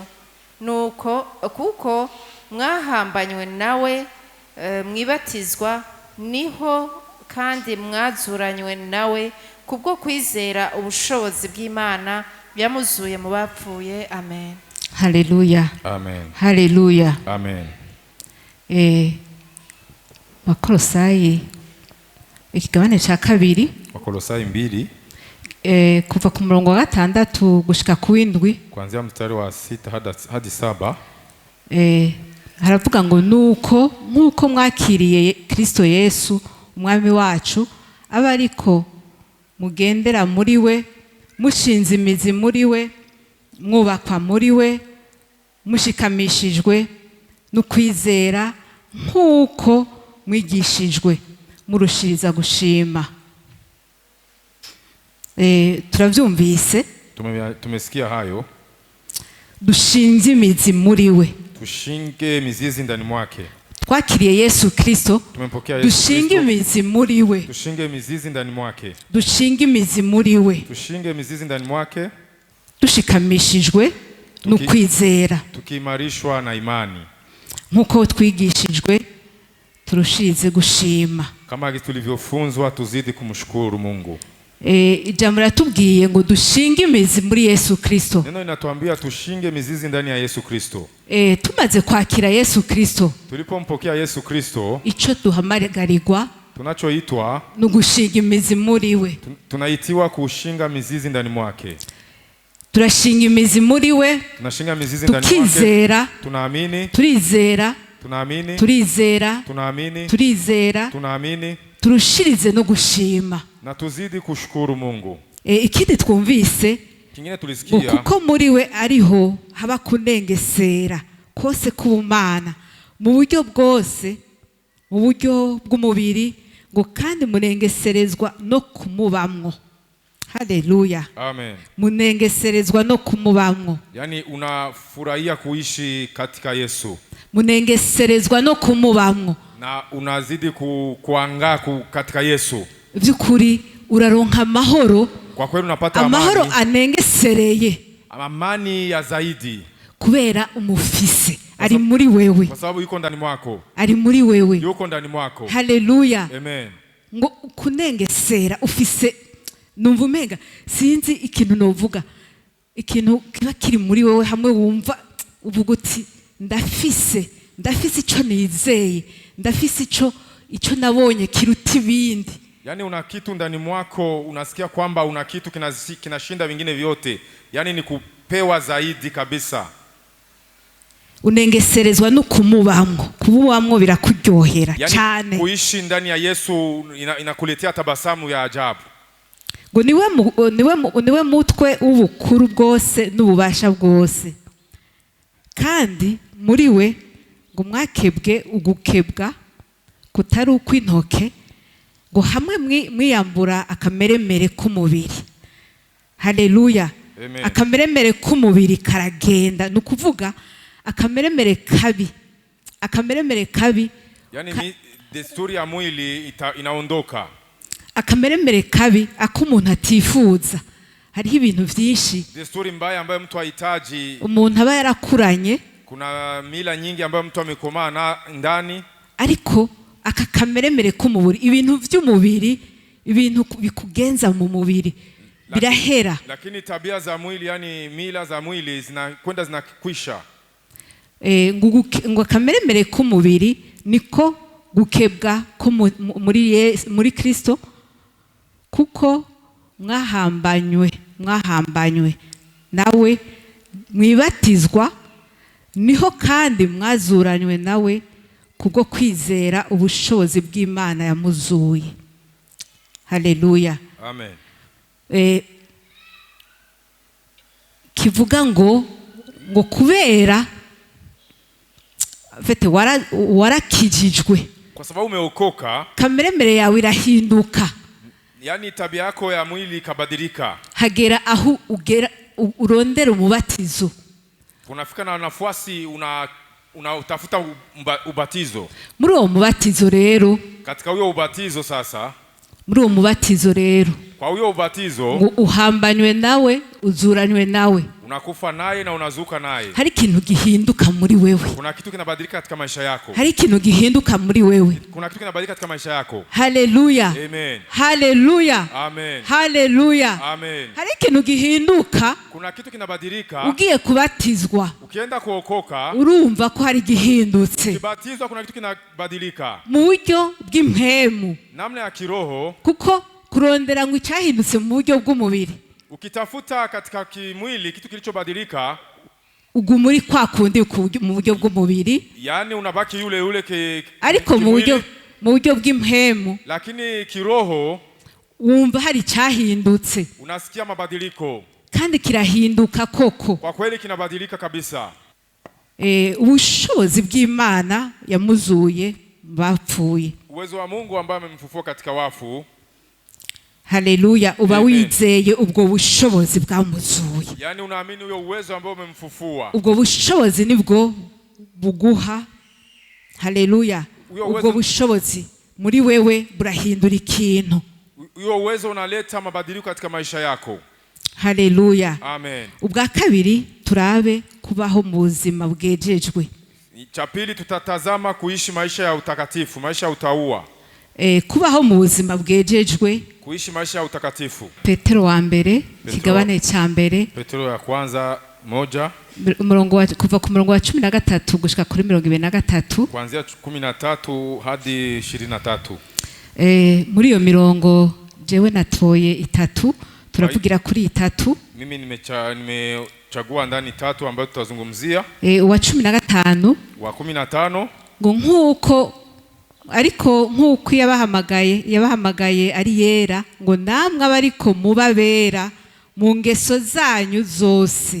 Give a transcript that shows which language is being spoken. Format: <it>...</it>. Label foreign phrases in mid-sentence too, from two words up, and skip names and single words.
<rn>Nuko kuko mwahambanywe nawe mwibatizwa, niho kandi mwazuranywe nawe kubwo kwizera ubushobozi bw'Imana byamuzuye mu bapfuye. Amen. Haleluya. Amen. Haleluya. Amen. Wakolosayi ikigabane ca kabiri, Wakolosayi 2 kuva ku murongo wa 6 gushika ku 7,</rn> <sw>kuanzia mstari wa 6 hadi 7.</sw> <rn>haravuga ngo nk'uko mwakiriye Kristo Yesu umwami wacu, aba ariko mugendera muri we, mushinze imizi muri we, mwubakwa muri we, mushikamishijwe n'ukwizera nk'uko mwigishijwe, murushiriza gushima. Turavyumvise,</rn> <sw>tumesikia hayo.</sw> <rn>Dushinze imizi muri we,</rn> <sw>tushinge mizizi ndani mwake.</sw> <rn>Twakiriye Yesu Kristo,</rn> <sw>tumempokea Yesu Kristo,</sw> <rn>dushinge imizi muri we,</rn> <sw>tushinge mizizi ndani mwake,</sw> <rn>dushinge imizi muri we,</rn> <sw>tushinge mizizi ndani mwake,</sw> <rn>dushikamishijwe n'ukwizera,</rn> <sw>tukiimarishwa na imani,</sw> <rn>nk'uko twigishijwe turushirize gushima.</rn> <sw>kama tulivyofunzwa tuzidi kumshukuru Mungu.</sw> <rn>Ijambo ratubwiye ngo dushinge imizi muri Yesu Kristo.</rn> <sw>Neno inatuambia tushinge mizizi ndani ya Yesu Kristo.</sw> <rn>Tumaze kwakira Yesu Kristo,</rn> <sw>tulipompokea Yesu Kristo,</sw> <rn>ico duhamagarirwa</rn> <sw>tunachoitwa</sw> <rn>n'ugushinga imizi muri we.</rn> <sw>Tunaitiwa kushinga mizizi ndani mwake.</sw> <rn>Turashinga imizi muri we,</rn> <sw>tunashinga mizizi ndani mwake,</sw> <rn>tukizera,</rn> <sw>tunaamini,</sw> <rn>turizera,</rn> <sw>tunaamini,</sw> <rn>turizera,</rn> <sw>tunaamini,</sw> <rn>turizera,</rn> <sw>tunaamini,</sw> <rn>turushirize no gushima,</rn> <sw>na tuzidi kushukuru Mungu.</sw> <rn>Ikindi twumvise,</rn> <sw>kingine tulisikia,</sw> <rn>kuko muri we ariho haba kunengesera kose k'ubumana mu buryo bwose, mu buryo bw'umubiri, ngo kandi munengeserezwa no kumubamwo. Haleluya. Amen. Munengeserezwa no kumubamwo,</rn> <sw>yani unafurahia kuishi katika Yesu,</sw> <rn>munengeserezwa no kumubamwo,</rn> <sw>na unazidi kuangaa katika Yesu.</sw> <rn>Vyukuri uraronka amahoro,</rn> <sw>kwa kweli unapata</sw> <rn>amahoro anengesereye,</rn> <sw>amani ya zaidi,</sw> <rn>kubera umufise ari muri wewe,</rn> <sw>kwa sababu yuko ndani mwako,</sw> <rn>ari muri wewe,</rn> <sw>yuko ndani mwako.</sw> <rn>Haleluya. Amen. Ngo kunengesera ufise, numva umenga sinzi ikintu novuga, ikintu kiba kiri muri wewe, hamwe wumva uvuga uti ndafise ico nizeye, ndafise ico nabonye kiruta ibindi.</rn> <sw>Yani una kitu ndani mwako, unasikia kwamba una kitu kinashinda vingine vyote, yani ni kupewa zaidi kabisa.</sw> <rn>Unengeserezwa no kumubamwo, kububamwo birakuryohera cyane.</rn> <sw>Yani kuishi ndani ya Yesu inakuletea tabasamu ya ajabu.</sw> <rn>Ngo niwe mutwe w'ubukuru bwose n'ububasha bwose, kandi muri we ngo mwakebwe ugukebwa kutari ukw'intoke, ngo hamwe mwiyambura akameremere k'umubiri. Haleluya. Akameremere k'umubiri karagenda, nukuvuga akameremere kabi,</rn> <sw>yani desturi ya mwili inaondoka.</sw> <rn>Akameremere kabi ak'umuntu atifuza. Hariho ibintu vyinshi</rn> <sw>desturi mbaya ambayo mtu hahitaji,</sw> <rn>umuntu aba yarakuranye,</rn> <sw>kuna mila nyingi ambayo mtu amekomaa ndani,</sw> <rn>ariko aka kameremere k'umubiri, ibintu vy'umubiri, ibintu bikugenza mu mubiri birahera,</rn> <sw>lakini tabia za mwili, yani mila za mwili zinakwenda zinakwisha.</sw> <rn>Ngo kameremere k'umubiri niko gukebwa ko muri Kristo, kuko mwahambanywe nawe mwibatizwa, niho kandi mwazuranywe nawe kubwo kwizera ubushobozi bw'Imana yamuzuye. Haleluya. Amen. Kivuga ngo kubera warakijijwe,</rn> <sw>kwa sababu umeokoka,</sw> <rn>kameremere yawe irahinduka,</rn> <sw>yani tabia yako ya mwili ikabadilika,</sw> <rn>hagera aho urondera umubatizo.</rn> <sw>Unafika na nafasi unatafuta ubatizo.</sw> <rn>Muri uwo mubatizo rero,</rn> <sw>katika huyo ubatizo sasa,</sw> <rn>muri uwo mubatizo rero,</rn> <sw>kwa huyo ubatizo</sw> <rn>uhambanywe nawe, uzuranywe nawe,</rn> <sw>unakufa naye na unazuka naye.</sw> <rn>Hari ikintu gihinduka muri wewe.</rn> <sw>Kuna kitu kinabadilika katika maisha yako.</sw> <rn>Hari ikintu gihinduka muri wewe.</rn> <sw>Kuna kitu kinabadilika katika maisha yako.</sw> <rn>Haleluya. Amen. Haleluya. Amen. Haleluya. Amen. Hari ikintu gihinduka.</rn> <sw>Kuna kitu kinabadilika.</sw> <rn>Ugiye kubatizwa.</rn> <sw>Ukienda kuokoka,</sw> <rn>urumva ko hari gihindutse.</rn> <sw>Ukibatizwa kuna kitu kinabadilika.</sw> <rn>Mu buryo bw'impemu.</rn> <sw>Namna ya kiroho.</sw> <rn>Kuko kurondera ngo icyahindutse mu buryo bw'umubiri.</rn> <sw>Ukitafuta katika kimwili kitu kilichobadilika,</sw> <rn>ugumuri kwa kundi mu buryo bw'umubiri,</rn> <sw>yani unabaki yule yule</sw> <rn>ariko mu buryo bw'impemu,</rn> <sw>lakini kiroho</sw> <rn>wumva hari cyahindutse,</rn> <sw>unasikia mabadiliko,</sw> <rn>kandi kirahinduka koko.</rn> <sw>Kwa kweli kinabadilika kabisa.</sw> <rn>Ubushobozi bw'Imana yamuzuye bapfuye,</rn> <sw>uwezo wa Mungu ambaye amemfufua katika wafu.</sw> <rn>Haleluya. Uba wizeye ubwo bushobozi bwamuzuye,</rn> <sw>yani unaamini huyo uwezo ambao umemfufua.</sw> <rn>Ubwo bushobozi nibwo buguha. Haleluya. Ubwo bushobozi muri wewe burahindura ikintu.</rn> <sw>Huyo uwezo unaleta mabadiliko katika maisha yako.</sw> <rn>Haleluya. Amen. Ubwa kabiri turabe kubaho mu buzima bwejejwe.</rn> <sw>Cha pili tutatazama kuishi maisha ya utakatifu, maisha ya utaua.</sw> <rn>Kubaho mu buzima bwejejwe,</rn> <sw>kuishi maisha ya utakatifu.</sw> <rn>Petero wa mbere kigabane cha mbere,</rn> <sw>Petero ya kwanza 1</sw> <rn>kuva ku murongo wa 13 gushika kuri 23,</rn> <sw>kuanzia 13 hadi 23.</sw> <rn>Muri iyo mirongo jewe natoye 3, turavugira kuri 3.</rn> <sw>Mimi nimechagua ndani 3 ambazo tutazungumzia.</sw> <rn>Wa 15,</rn> <sw>wa 15,</sw> <rn>ngo nkuko yabahamagaye ari yera, ngo namwe abariko mubabera mu ngeso zanyu zose.</rn>